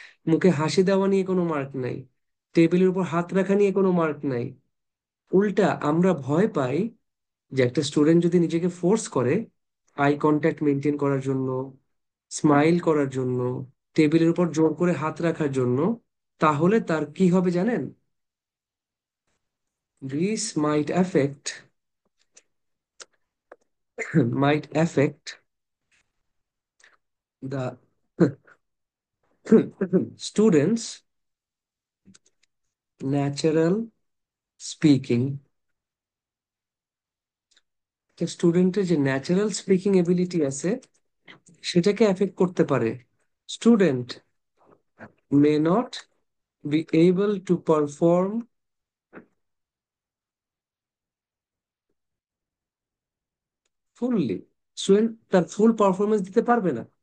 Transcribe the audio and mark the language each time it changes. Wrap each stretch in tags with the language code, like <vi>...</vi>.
<bn>মুখে হাসি দেওয়া নিয়ে কোনো মার্ক নাই, টেবিলের উপর হাত রাখা নিয়ে কোনো মার্ক নাই। উল্টা আমরা ভয় পাই যে একটা স্টুডেন্ট যদি নিজেকে ফোর্স করে আই কন্ট্যাক্ট মেনটেন করার জন্য, স্মাইল করার জন্য, টেবিলের উপর জোর করে হাত রাখার জন্য, তাহলে তার কি হবে জানেন?</bn> <en>This might affect might affect the students natural speaking।</en> <bn>স্টুডেন্টের যে ন্যাচারাল স্পিকিং এবিলিটি আছে, সেটাকে এফেক্ট করতে পারে।</bn> <en>student may not be able to perform fully,</en> <bn>student তার ফুল পারফরমেন্স দিতে পারবে না।</bn>